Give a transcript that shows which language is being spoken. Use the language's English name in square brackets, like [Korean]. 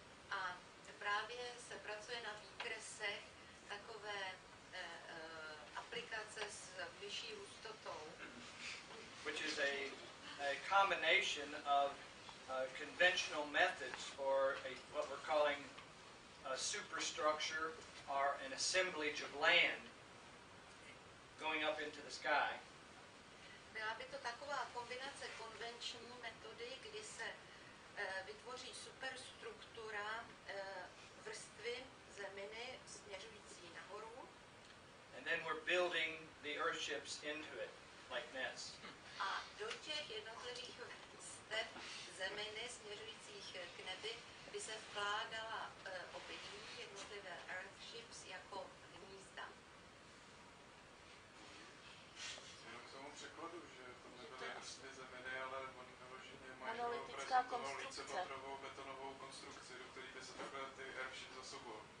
[Czech] A právě se pracuje na výkresech takové aplikace s vyšší hustotou. [English] Which is a combination of conventional methods for what we're calling a superstructure or an assemblage of land going up into the sky. [Czech] Byla by to taková kombinace konvenční metody, kdy se vytvoří superstruktura vrstvy zeminy směřující nahoru. [English] And then we're building the earthships into it, like nests. [Czech] A do těch jednotlivých vrstev zeminy směřujících k nebi by se vkládala obydlí, jednotlivé earthships jako hnízda. Jenom k tomu překladu, že to nebyly vrstvy zeminy, ale oni vyloženě mají vícepatrovou betonovou konstrukci, do které by se takhle ty earthships zasobovaly.